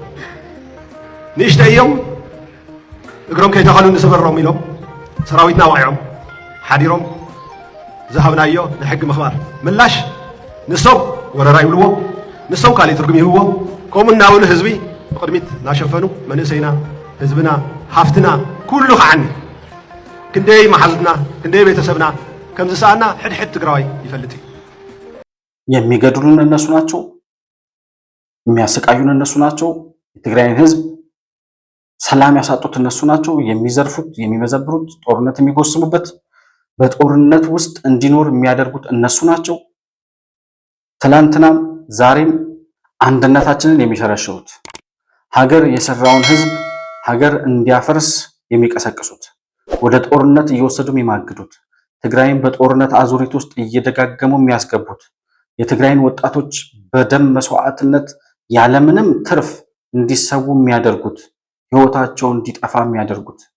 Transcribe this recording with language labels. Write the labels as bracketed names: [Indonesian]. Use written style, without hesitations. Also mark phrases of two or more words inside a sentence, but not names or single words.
[Tigrinya] ንእሽተ እዮም እግሮም ከይተኸሉ ንስበሮም ኢሎም ሰራዊትና ዋዒዖም ሓዲሮም ዝሃብናዮ ንሕጊ ምኽባር ምላሽ ንሶም ወረራ ይብልዎ ንሶም ካሊእ ትርጉም ይህብዎ ከምኡ እናበሉ ህዝቢ ብቅድሚት እናሸፈኑ መንእሰይና ህዝብና ሃፍትና ኩሉ ከዓኒ ክንደይ ማሓዙትና ክንደይ ቤተሰብና ከም ዝሰኣና ሕድሕድ ትግራዋይ ይፈልጥ [Amharic] የሚገድሉን እነሱ ናቸው የሚያሰቃዩን እነሱ ናቸው የትግራይን ህዝብ ሰላም ያሳጡት እነሱ ናቸው የሚዘርፉት የሚመዘብሩት ጦርነት የሚጎስሙበት በጦርነት ውስጥ እንዲኖር የሚያደርጉት እነሱ ናቸው ትላንትናም ዛሬም አንድነታችንን የሚሸረሽሩት ሀገር የሰራውን ህዝብ ሀገር እንዲያፈርስ የሚቀሰቅሱት ወደ ጦርነት እየወሰዱ የሚማግዱት ትግራይን በጦርነት አዙሪት ውስጥ እየደጋገሙ የሚያስገቡት የትግራይን ወጣቶች በደም መስዋዕትነት ያለምንም ትርፍ እንዲሰዉ የሚያደርጉት ህይወታቸው እንዲጠፋ የሚያደርጉት